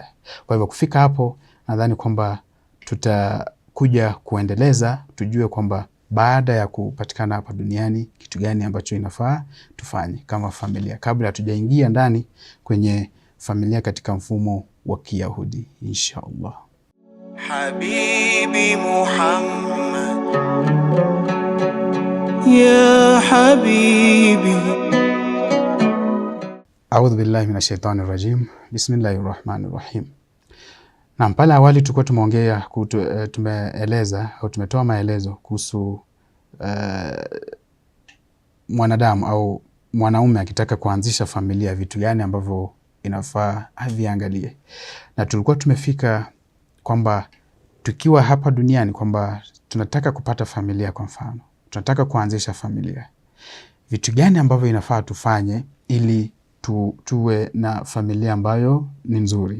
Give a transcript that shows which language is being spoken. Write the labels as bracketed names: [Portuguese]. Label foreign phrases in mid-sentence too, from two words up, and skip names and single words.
[Swahili] Kwa hivyo kufika hapo nadhani kwamba tutakuja kuendeleza, tujue kwamba baada ya kupatikana hapa duniani kitu gani ambacho inafaa tufanye kama familia, kabla hatujaingia ndani kwenye familia katika mfumo wa Kiyahudi inshallah. [Arabic] حبيبي محمد يا حبيبي. أعوذ بالله من الشيطان الرجيم. بسم الله الرحمن الرحيم. [Swahili] Na pale awali tulikuwa tumeeleza au tumetoa maelezo kuhusu mwanadamu au mwanaume akitaka kuanzisha familia, vitu gani ambavyo inafaa aviangalie. Na tulikuwa tumefika kwamba tukiwa hapa duniani kwamba tunataka kupata familia, kwa mfano tunataka kuanzisha familia, vitu gani ambavyo inafaa tufanye ili tuwe na familia ambayo ni nzuri.